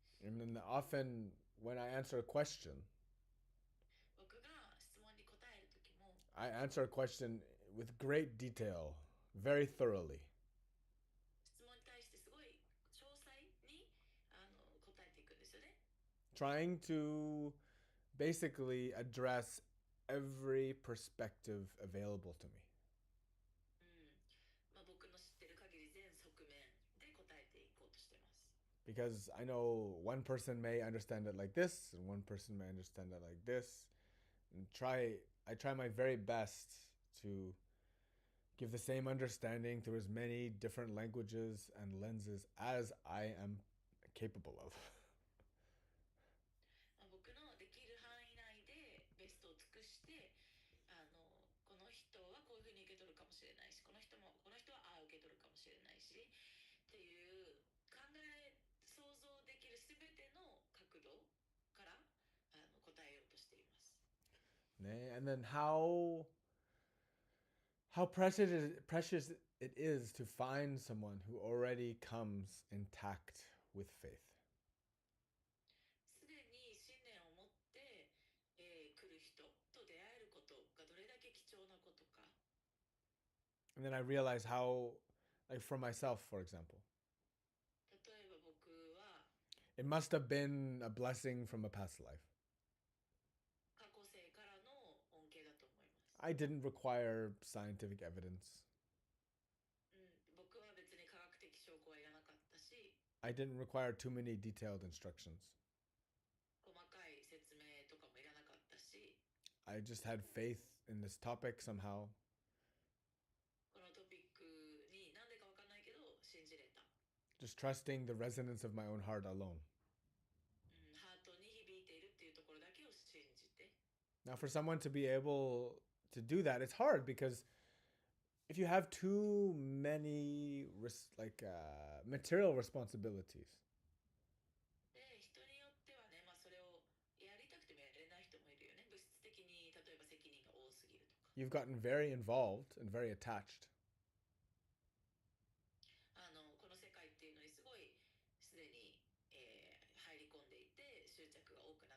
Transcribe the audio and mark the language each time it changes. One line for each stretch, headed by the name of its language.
English: And then often when I answer a question,
Japanese: 僕が質問に答えるときも
English: I answer a question with great detail, very thoroughly.
Japanese: 質問に対してすごい詳細に答えていくんですよね。
English: Trying to basically address every perspective available to me.
Japanese: 僕の知ってる限り全側面で答えていこうとしてます。
English: Because I know one person may understand it like this, and one person may understand it like this. And I try my very best to give the same understanding through as many different languages and lenses as I am capable of.
Japanese: 僕のできる範囲内でベストを尽くして、この人はこういうふうに受け取るかもしれないし、この人はああ受け取るかもしれないしっていう想像できるすべての角度から答えようとしています。
English: And then how precious it is to find someone who already comes intact with faith.
Japanese: すでに信念を持って、来る人と出会えることがどれだけ貴重なことか。
English: And then I realize how, like for myself, for example,
Japanese: 例えば僕は
English: it must have been a blessing from a past life.
Japanese: 過去世からの恩恵だと思います。
English: I didn't require scientific evidence.
Japanese: 僕は別に科学的証拠はいらなかったし、
English: I didn't require too many detailed instructions.
Japanese: 細かい説明とかもいらなかったし、
English: I just had faith in this topic somehow.
Japanese: このトピックになんでかわかんないけど信じれた。
English: Just trusting the resonance of my own heart alone.
Japanese: ハートに響いているっていうところだけを信じて。
English: Now, for someone to be able to do that, it's hard because if you have too many material responsibilities,
Japanese: で、人によってはね、それをやりたくてもやれない人もいるよね。物質的に例えば責任が多すぎるとか。
English: you've gotten very involved and very attached.
Japanese: この世界っていうのにすごいすでに、入り込んでいて執着が